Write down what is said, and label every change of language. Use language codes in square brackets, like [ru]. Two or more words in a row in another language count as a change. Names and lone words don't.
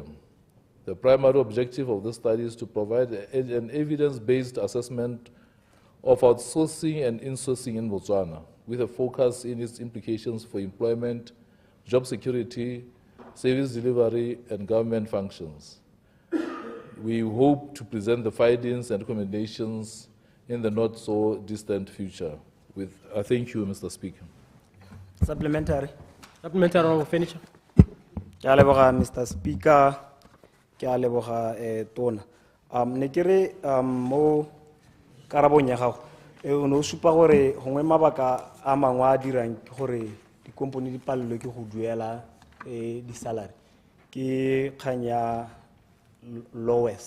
[en] The primary objective of this study is to provide an evidence-based assessment of outsourcing and insourcing in Botswana, with a focus in its implications for employment, job security, service delivery, and government functions. We hope to present the findings and recommendations in the not-so-distant future. Thank you, Mr. Speaker. Supplementary. Supplementary, Honourable Furniture. Mr. Speaker, [tn] Tona. Ne kere mo karabong ya gago o ne o supa gore gongwe mabaka a mangwe a dirang ke gore dikompone di palelwe ke go duela di-salary ke kgang ya lowest.